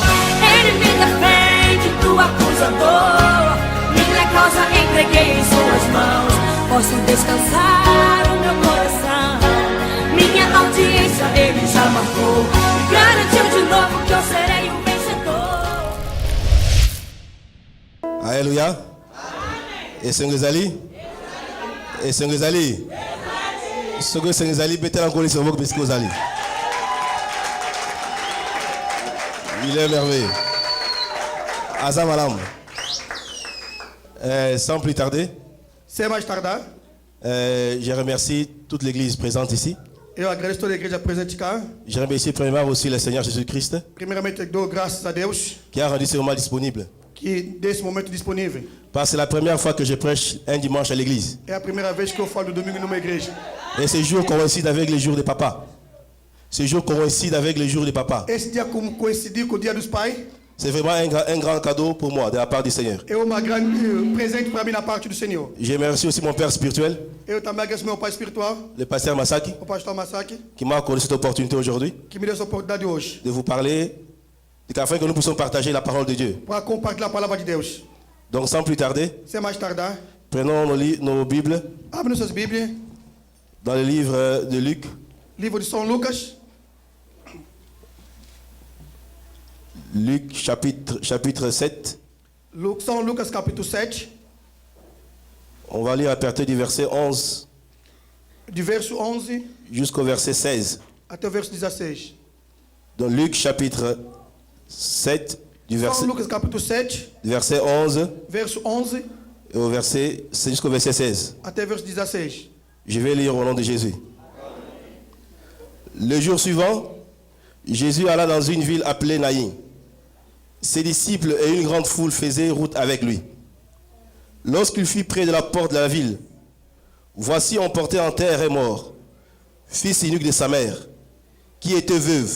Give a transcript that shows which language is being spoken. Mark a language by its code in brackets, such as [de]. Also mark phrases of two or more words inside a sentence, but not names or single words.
[pt] Ele me defende do acusador. Minha causa entreguei em suas mãos. Posso descansar o meu coração. Minha audiência ele já marcou. E garantiu de novo que eu serei o vencedor. [fr] Alléluia. Et Sengezali? Et Sengezali? Sogo Sengezali, mettez la colère sur vous, parce que vous allez. Il est merveilleux. Azam Alam. Sans plus tarder, [pt] sem mais tardar, [fr] je remercie toute l'église présente ici. [pt] eu agradeço toda a igreja presente cá. [fr] Je remercie premièrement aussi le Seigneur Jésus-Christ [pt] Primeiramente, dou graças a Deus [fr] qui a rendu ce moment disponible. [pt] que desse momento disponível. [fr] Parce que c'est la première fois que je prêche un dimanche à l'église. [pt] É a primeira vez que eu falo do domingo numa igreja. [fr] Et ce jour coïncide avec les jours des papas. Ce jour coïncide avec les jours des papas. [pt] Esse dia coincidiu com o dia dos pais. [fr] C'est vraiment un grand cadeau pour moi de la part du Seigneur. [pt] É uma grande presente para mim na parte do Senhor. [fr] Je remercie aussi mon père spirituel, [pt] Eu também agradeço meu pai espiritual, [fr] le pasteur Masaki, [pt] o pastor Masaki, [fr] qui m'a accordé cette opportunité aujourd'hui [pt] que me deu essa oportunidade hoje [fr] de vous parler, afin que nous puissions partager la parole de Dieu. [pt] para compartilhar a palavra de Deus. [fr] Donc sans plus tarder, [pt] Sem mais tardar, [fr] prenons nos Bibles [pt] abre nossas Bíblias, [fr] dans le livre de Luc, [pt] livro de São Lucas, [fr] Luc chapitre 7. [pt] São Lucas capítulo 7, [fr] On va lire à partir du verset 11 [pt] de verso 11 [fr] jusqu'au verset 16. [pt] até o verso 16. [fr] Donc Luc chapitre 7, [pt] São Lucas capítulo 7, [fr] du verset 11 [pt] verso 11 [fr] jusqu'au verset 16. [pt] até verso 16. [fr] Je vais lire au nom de Jésus. Le jour suivant, Jésus alla dans une ville appelée Naïn. Ses disciples et une grande foule faisaient route avec lui. Lorsqu'il fut près de la porte de la ville, voici on portait en terre et mort, fils unique de sa mère, qui était veuve.